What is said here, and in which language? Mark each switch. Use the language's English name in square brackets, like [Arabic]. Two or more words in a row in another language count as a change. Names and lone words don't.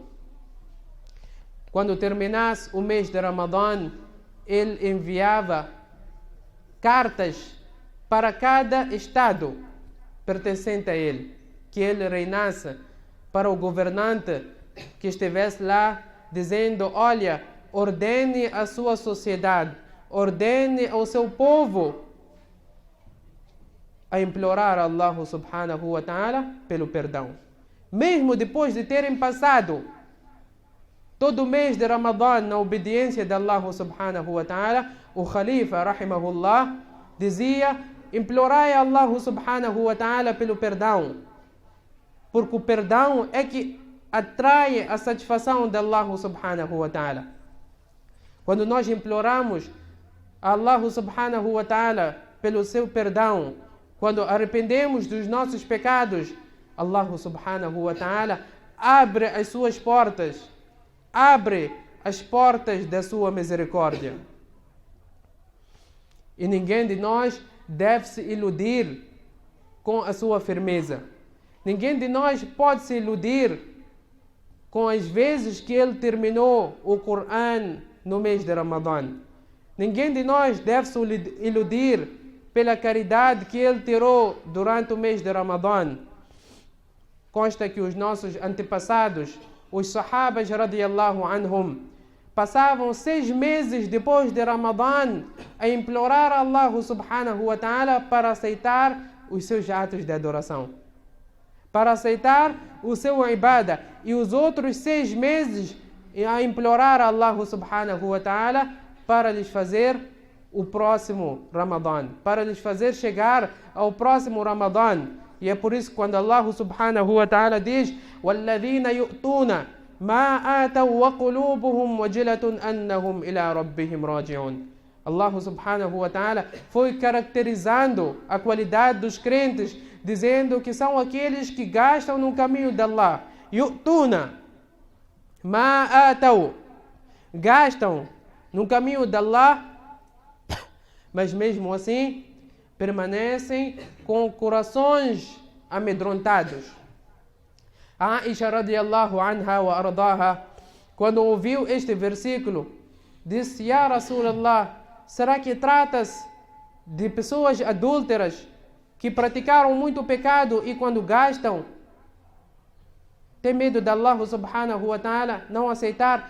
[Portuguese] Quando terminasse o mês de Ramadã, ele enviava cartas para cada estado pertencente a ele, que ele reinasse, para o governante que estivesse lá, dizendo: olha, ordene a sua sociedade, ordene ao seu povo a implorar a [Arabic] الله سبحانه وتعالى [Portuguese] pelo perdão. Mesmo depois de terem passado todo o mês de Ramadã na obediência de [Arabic] الله سبحانه وتعالى, [Portuguese] o Khalifa, rahimahullah, dizia: implorai a [Arabic] الله سبحانه وتعالى [Portuguese] pelo perdão, porque o perdão é que atrai a satisfação de [Arabic] الله سبحانه وتعالى. [Portuguese] Quando nós imploramos a [Arabic] الله سبحانه وتعالى [Portuguese] pelo seu perdão, quando arrependemos dos nossos pecados, [Arabic] الله سبحانه وتعالى [Portuguese] abre as suas portas, abre as portas da sua misericórdia. E ninguém de nós deve se iludir com a sua firmeza. Ninguém de nós pode se iludir com as vezes que ele terminou o Coran no mês de Ramadã. Ninguém de nós deve se iludir pela caridade que ele tirou durante o mês de Ramadã. Consta que os nossos antepassados, os sahabas [Arabic] رضي الله عنهم, [Portuguese] passavam 6 meses depois de Ramadã a implorar a [Arabic] الله سبحانه وتعالى [Portuguese] para aceitar os seus atos de adoração, para aceitar o seu ibadah, e os outros 6 meses a implorar a [Arabic] الله سبحانه وتعالى [Portuguese] para lhes fazer o próximo Ramadã, para lhes fazer chegar ao próximo Ramadã. E é por isso que quando [Arabic] الله سبحانه وتعالى [Portuguese] diz: [Arabic] وَالَّذِينَ يُؤْتُونَ مَا آتَوْا وَقُلُوبُهُمْ وَجِلَةٌ أَنَّهُمْ إِلَىٰ رَبِّهِمْ رَاجِعُونَ. [Portuguese] Allah subhanahu wa ta'ala foi caracterizando a qualidade dos crentes, dizendo que são aqueles que gastam no caminho de Allah. [Arabic] يُؤْتُونَ مَا آتَوْا, [Portuguese] gastam no caminho de Allah, mas mesmo assim permanecem com corações amedrontados. A Aisha [Arabic] رضي الله عنها وأرضاها, [Portuguese] quando ouviu este versículo, disse: [Arabic] يا رسول الله, [Portuguese] será que trata-se de pessoas adúlteras que praticaram muito pecado e quando gastam tem medo de [Arabic] الله سبحانه وتعالى [Portuguese] não aceitar?